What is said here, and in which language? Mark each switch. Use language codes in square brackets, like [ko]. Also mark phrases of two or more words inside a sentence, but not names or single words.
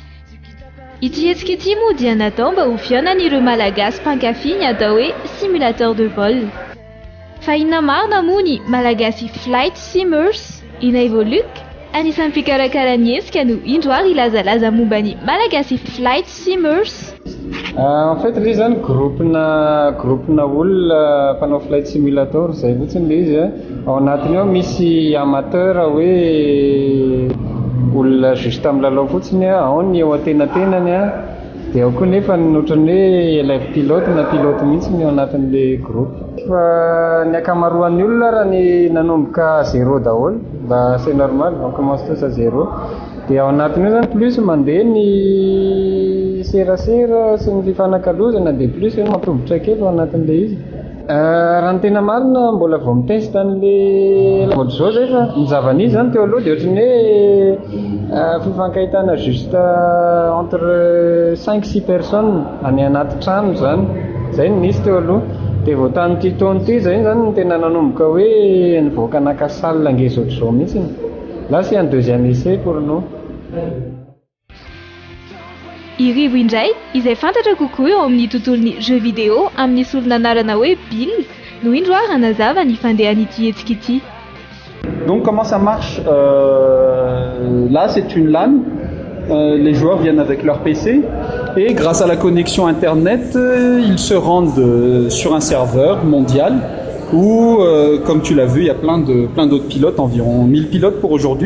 [mg] Ity hetsika ity moa dia natao mba ho fihaonan'ireo Malagasy mpankafy ny atao hoe [fr] simulateur de vol. [mg] Fa inona marina moa ny Malagasy Flight Simmers, ina Evoluc, anisan'ny mpikarakara ny hetsika no indroary ilazalaza momba ny Malagasy Flight Simmers. [fr] En fait, les gens groupe [mg] na olona mpanao [en] flight simulator [mg] zay fotsiny le izy ao anatiny ao misy amateur hoe olona juste amin'ny lalao fotsiny ao ny eo atenatenany dia ao koa nefa ohatran'ny hoe [fr] élève pilote [mg] na pilote mihitsy ny ao anatin'le groupe. Fa ny akamaroan'ny olona raha ny nanomboka 0 daholo mba [fr] c'est normal, on commence tous à 0. [mg] Dia ao anatin'io zany plus mandeha ny serasera sy ny fifanakalozana dia plus hoe mampirobotra kely ao anatin'le izy. Raha ny tena marina mbola vao mitesta an'le mode zao zay fa ny zava-nisy zany teo aloha dia ohatran'ny hoe fifankahitana [fr] juste entre 5-6 personnes [mg] any anaty trano zany, zay ny nisy teo aloha. Dia vao tamin'ity taona ity zay zany ny tena nanomboka hoe nivoaka naka salle ngeza ohatr'izao mihitsy. [fr] Là c'est un deuxième essai pour nous. [mg] Irivo indray izay fantatra kokoa eo amin'ny tontolon'ny [fr] jeux vidéo [mg] amin'ny solona anarana hoe Bill no indroary hanazava ny fandehan'ity hetsika ity. [fr] Donc comment ça marche là c'est une LAN, les joueurs viennent avec leur PC et grâce à la connexion internet ils se rendent sur un serveur mondial où comme tu l'as vu il y a plein d'autres pilotes, environ 1000 pilotes pour aujourd'hui.